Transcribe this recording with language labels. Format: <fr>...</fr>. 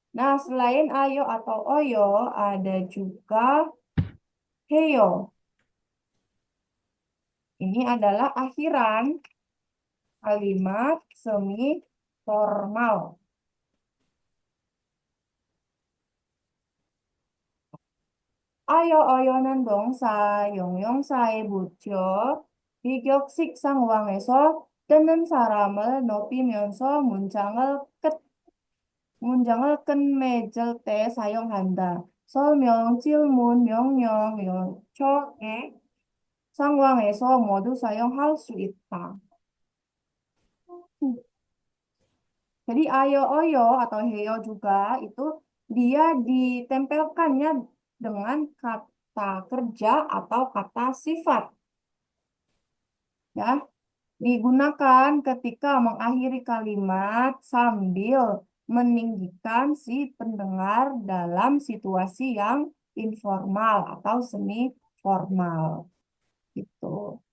<id>Nah, selain ayo atau oyo, ada juga heyo. Ini adalah akhiran kalimat semi formal.</id> <ko>아여 어여는 동사, 용용사의 붙여 비격식 상황에서 듣는 사람을 높이면서 문장을 끝맺을 때 사용한다. 설명, 질문, 명령, 요청의 상황에서 모두 사용할 수 있다.</ko> <id>Jadi ayo oyo atau heyo juga itu dia ditempelkannya dengan kata kerja atau kata sifat. Ya, digunakan ketika mengakhiri kalimat sambil meninggikan si pendengar dalam situasi yang informal atau semi formal gitu.</id>